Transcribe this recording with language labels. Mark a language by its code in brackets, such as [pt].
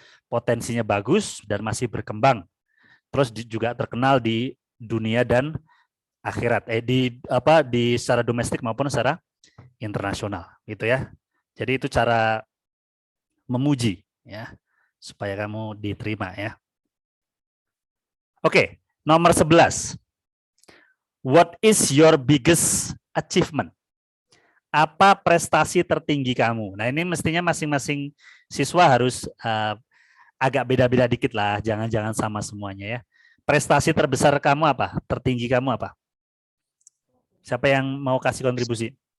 [id] Potensinya bagus dan masih berkembang. Terus juga terkenal di dunia dan akhirat. Di secara domestik maupun secara internasional, gitu ya. Jadi itu cara memuji ya, supaya kamu diterima ya. Oke, nomor 11. [en] What is your biggest achievement? [id] Apa prestasi tertinggi kamu? Nah, ini mestinya masing-masing siswa harus agak beda-beda dikit lah, jangan-jangan sama semuanya ya. Prestasi terbesar kamu apa? Tertinggi kamu apa? Siapa yang mau kasih kontribusi?